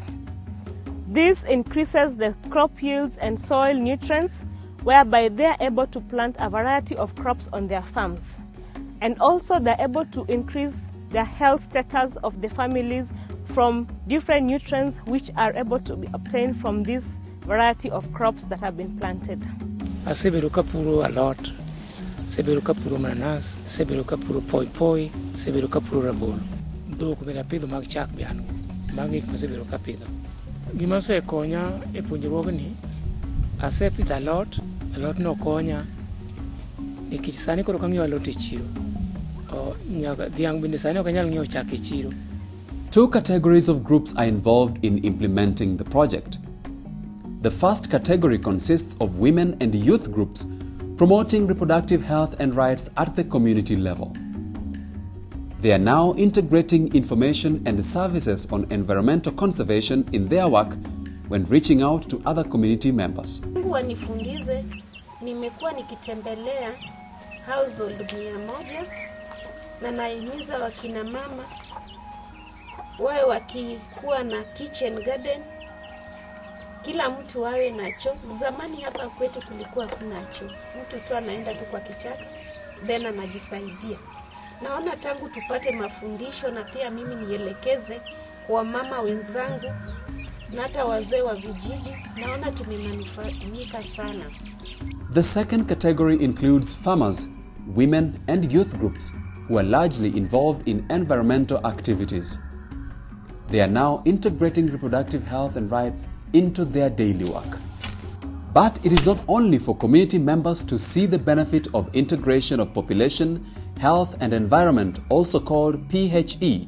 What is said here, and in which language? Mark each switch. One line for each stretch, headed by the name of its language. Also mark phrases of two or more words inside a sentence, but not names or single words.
English: This increases the crop yields and soil nutrients, whereby they are able to plant a variety of crops on their farms. And also they're able to increase the health status of the families from different nutrients which are able to be obtained from this variety of crops that have been planted.
Luo (Kenya and Tanzania): Aseberuka puro alot, seberuka puro mananas, seberuka puro poi, seberuka puro rabolo. Do kumela pido mag chak bianu, magik seberuka pido. Gima se konya e puonjruok ni, asepidho alot no konya nikech sani koro kang'iewo alot e chiro. Dhiang' bende sani ok anyal ng'iewo chak e chiro.
English: Two categories of groups are involved in implementing the project. The first category consists of women and youth groups promoting reproductive health and rights at the community level. They are now integrating information and services on environmental conservation in their work when reaching out to other community members.
Swahili: Wanifungize, nimekuwa nikitembelea household 100 na naimiza wakina mama wawe wakikuwa na
English: kitchen garden,
Swahili: kila mtu awe nacho. Zamani hapa kwetu kulikuwa kuna choo, mtu tu anaenda tu kwa kichaka then anajisaidia. Naona tangu tupate mafundisho na pia mimi nielekeze kwa mama wenzangu na hata wazee wa vijiji, naona tumemanufanyika sana.
English: The second category includes farmers, women and youth groups who are largely involved in environmental activities. They are now integrating reproductive health and rights into their daily work. But it is not only for community members to see the benefit of integration of population, health and environment, also called PHE.